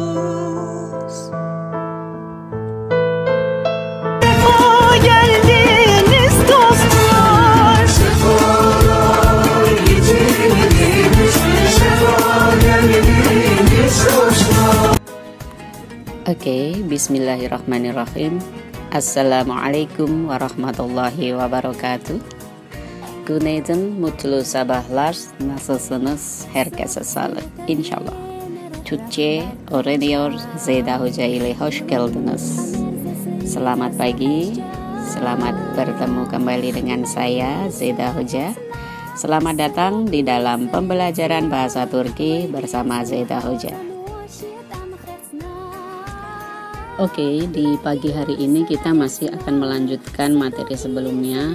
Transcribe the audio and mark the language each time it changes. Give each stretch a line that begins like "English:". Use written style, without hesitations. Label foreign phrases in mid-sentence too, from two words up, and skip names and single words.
Turkish: Sefa geldiniz dostlar, sefalar getirdiniz, sefa geldiniz dostlar. Oke, bismillahirrahmanirrahim.
Arabic: السلام عليكم ورحمة الله وبركاته.
Turkish: Günaydın, mutlu sabahlar. Nasılsınız? Herkese sağlık inşallah. Türkçe öğreniyor Zeyda Hoca ile hoş geldiniz.
Indonesian: Selamat pagi, selamat bertemu kembali dengan saya Zeyda Hoja. Selamat datang di dalam pembelajaran bahasa Turki bersama Zeyda Hoja. Oke, di pagi hari ini kita masih akan melanjutkan materi sebelumnya.